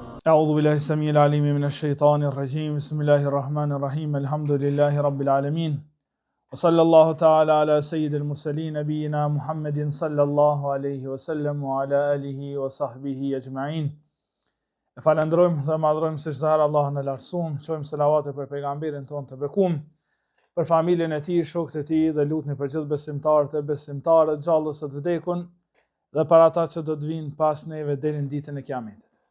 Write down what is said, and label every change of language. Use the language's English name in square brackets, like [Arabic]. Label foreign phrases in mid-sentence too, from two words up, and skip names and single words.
[Arabic] أعوذ بالله السميع العليم من الشيطان الرجيم بسم الله الرحمن الرحيم الحمد لله رب العالمين وصلى الله تعالى على سيد المرسلين نبينا محمد صلى الله عليه وسلم وعلى آله وصحبه أجمعين. [Albanian] Falenderojmë dhe madhrojmë së çdo Allahun e lartësuar, shojmë selavate për pejgamberin tonë të bekuar, për familjen e tij, shokët e tij dhe lutni për gjithë besimtarët e besimtarët, gjallës së të vdekun dhe për ata që do të vinë pas neve deri në ditën e Kiametit.